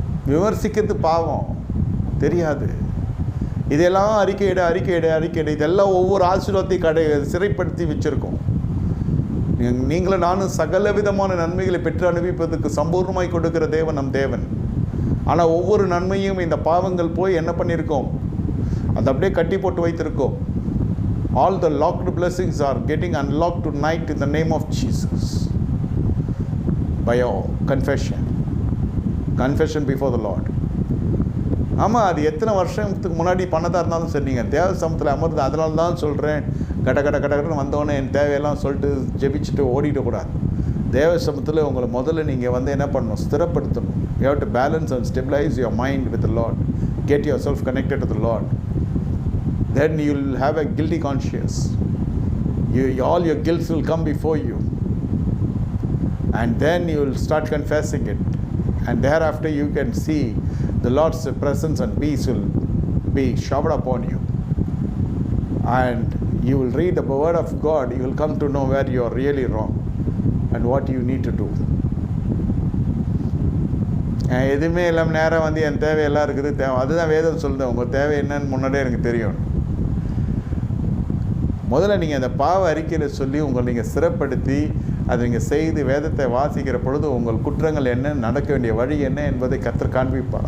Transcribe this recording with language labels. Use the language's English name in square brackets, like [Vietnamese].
[Tamil] விமர்சிக்கிறது பாவம், தெரியாது. இதெல்லாம் அறிக்கையிட இதெல்லாம் ஒவ்வொரு ஆசீர்வாதத்தையும் சிறைப்படுத்தி வச்சுருக்கோம். நீங்களும் நானும் சகல விதமான நன்மைகளை பெற்று அனுபவிப்பதற்கு சம்பூர்ணமாய் கொடுக்கிற தேவன் நம் தேவன். ஆனால் ஒவ்வொரு நன்மையும் இந்த பாவங்கள் போய் என்ன பண்ணியிருக்கோம், அதை அப்படியே கட்டி போட்டு வைத்திருக்கோம். [English] All the locked blessings are getting unlocked tonight in the name of Jesus by your confession before the Lord. [Tamil] ஆமாம், அது எத்தனை வருஷத்துக்கு முன்னாடி பண்ணதாக இருந்தாலும் சரி, நீங்கள் தேவ சமூகத்தில் அமர்ந்து. அதனால தான் சொல்கிறேன், கடன்னு வந்தோடனே என் தேவையெல்லாம் சொல்லிட்டு ஜெபிச்சுட்டு ஓடிடக்கூடாது. தேவ சமூகத்தில் உங்களை முதல்ல நீங்கள் என்ன பண்ணணும், ஸ்திரப்படுத்தணும். [English] You have to balance and stabilize your mind with the Lord. Get yourself connected to the Lord. Then you will have a guilty conscience. All your guilt will come before you. And then you will start confessing it. And thereafter you can see the Lord's presence and peace will be showered upon you. And you will read the word of God. You will come to know where you are really wrong and what you need to do. [Tamil] எதுவுமே இல்லாமல் நேரம் என் தேவையெல்லாம் இருக்குது, அதுதான் வேதம் சொல்லுது. உங்கள் தேவை என்னன்னு முன்னாடியே எனக்கு தெரியும். முதல்ல நீங்கள் அந்த பாவ அறிக்கையில் சொல்லி உங்களை நீங்கள் சிறப்படுத்தி அதை நீங்கள் செய்து வேதத்தை வாசிக்கிற பொழுது உங்கள் குற்றங்கள் என்ன, நடக்க வேண்டிய வழி என்ன என்பதை கர்த்தர் காண்பிப்பார்.